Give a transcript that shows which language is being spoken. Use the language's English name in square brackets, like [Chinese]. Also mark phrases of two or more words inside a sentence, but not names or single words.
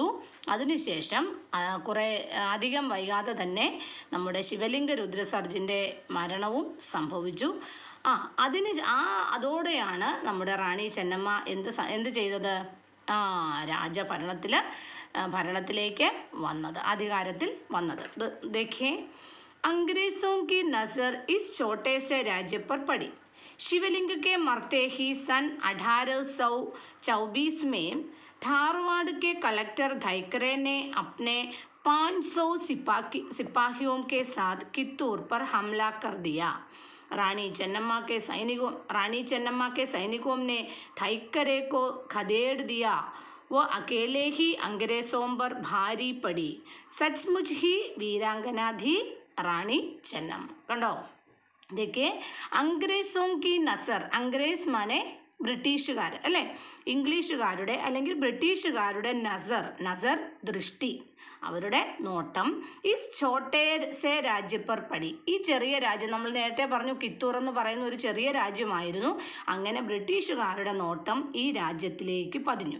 [Malayalam] അതിനുശേഷം കുറേ അധികം വൈകാതെ തന്നെ നമ്മുടെ ശിവലിംഗ രുദ്രസർജിൻ്റെ മരണവും സംഭവിച്ചു. അതോടെയാണ് നമ്മുടെ റാണി ചെന്നമ്മ എന്ത് ചെയ്തത്? ഭരണത്തിലേക്ക് വന്നത്, അധികാരത്തിൽ വന്നത്. [Hindi] देखिए, अंग्रेजों की नज़र इस छोटे से राज्य पर पड़ी. शिवलिंग के मरते ही सन 1824 में धारवाड़ के कलेक्टर धैकरे ने अपने 500 सिपाहियों के साथ कित्तूर पर हमला कर दिया. रानी चन्नम्मा के सैनिकों ने धैकरे को खदेड़ दिया. वो अकेले ही अंग्रेजों पर भारी पड़ी. सचमुच ही वीरांगना थी റാണി ചെന്നമ്മ. കണ്ടോ? देखिए, अंग्रेजों की नज़र, अंग्रेज माने [Malayalam] ബ്രിട്ടീഷുകാർ അല്ലേ? ഇംഗ്ലീഷുകാരുടെ അല്ലെങ്കിൽ ബ്രിട്ടീഷുകാരുടെ നസർ ദൃഷ്ടി, അവരുടെ നോട്ടം ഈ [Hindi] छोटे से राज्यपर पड़ी, [Malayalam] ഈ ചെറിയ രാജ്യം, നമ്മൾ നേരത്തെ പറഞ്ഞു കിത്തൂർ എന്ന് പറയുന്ന ഒരു ചെറിയ രാജ്യമായിരുന്നു. അങ്ങനെ ബ്രിട്ടീഷുകാരുടെ നോട്ടം ഈ രാജ്യത്തിലേക്ക് പതിഞ്ഞു.